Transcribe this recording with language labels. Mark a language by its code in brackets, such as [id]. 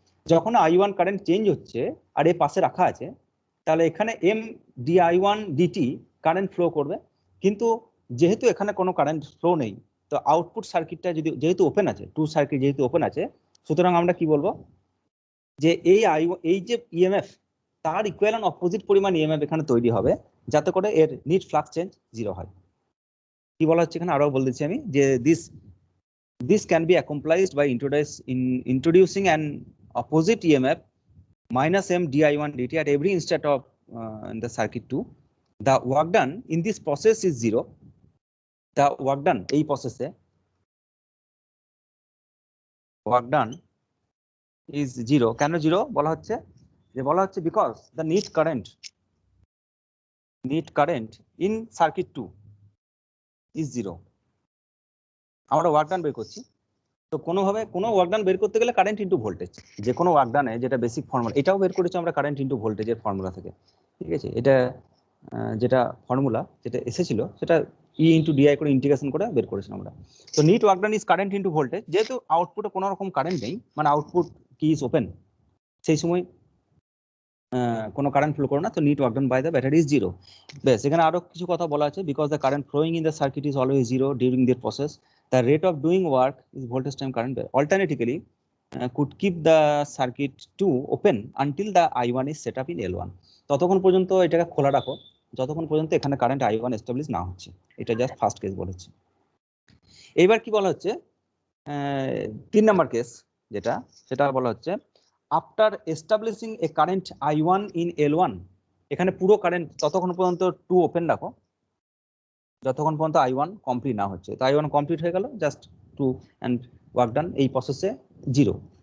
[bn] যখন I1 current change হচ্ছে আর এর পাশে রাখা আছে, তাহলে এখানে M dI1 dt current flow করবে, কিন্তু যেহেতু এখানে কোনো কারেন্ট ফ্লো নেই, তো আউটপুট সার্কিটটা যেহেতু ওপেন আছে, 2 সার্কিট যেহেতু ওপেন আছে, সুতরাং আমরা কি বলবো যে এই যে ইএমএফ তার ইকুইভ্যালেন্ট অপোজিট পরিমাণ ইএমএফ এখানে তৈরি হবে, যাতে করে এর নিট ফ্লাক্স চেঞ্জ 0 হয়। কি বলা হচ্ছে এখানে আরো বলে দিচ্ছি আমি যে [en] this can be accomplished by introducing an opposite EMF -m dI1 dt at every instant of in the circuit 2. The work done in this process is 0. The work done [bn] এই প্রসেসে [en] work done is 0। [bn] কেন 0 বলা হচ্ছে, [en] যে বলা হচ্ছে because the net current in circuit 2 is 0। [bn] আমরা work done বের করছি, তো কোনোভাবে কোনো ওয়ার্ক ডান বের করতে গেলে কারেন্ট ইনটু ভোল্টেজ, যে কোনো ওয়ার্ক ডানে যেটা বেসিক ফর্মুলা, এটাও বের করেছি আমরা কারেন্ট ইনটু ভোল্টেজের ফর্মুলা থেকে। ঠিক আছে, এটা যেটা ফর্মুলা যেটা এসেছিল সেটা ই ইনটু ডিআই করে ইন্টিগ্রেশন করে বের করেছিলাম আমরা। [en] তো net work done is current into voltage, [bn] যেহেতু আউটপুটে কোনো রকম কারেন্ট নেই, মানে আউটপুট কি ইজ ওপেন, সেই সময় কোনো কারেন্ট ফ্লো করে না, তো [en] Net work done by the battery is 0। [bn] বেশ, এখানে আরো কিছু কথা বলা আছে, [en] Because the current flowing in the circuit is always 0 during this process, the rate of doing work is voltage time current. Alternatively, could keep the circuit 2 open until the I1 is set up in L1। [bn] ততক্ষণ পর্যন্ত এটাকে খোলা রাখো যতক্ষণ পর্যন্ত এখানে current I1 establish না হচ্ছে। এটা জাস্ট ফার্স্ট কেস বলেছে। এবার কি বলা হচ্ছে, 3 নাম্বার কেস যেটা, সেটা বলা হচ্ছে [en] after establishing a current I1 in L1, [bn] এখানে পুরো কারেন্ট ততক্ষণ পর্যন্ত 2 ওপেন রাখো যতক্ষণ পর্যন্ত I1 কমপ্লিট না হচ্ছে। তো I1 কমপ্লিট হয়ে গেল, জাস্ট 2 এন্ড ওয়ার্ক ডান এই প্রসেসে 0।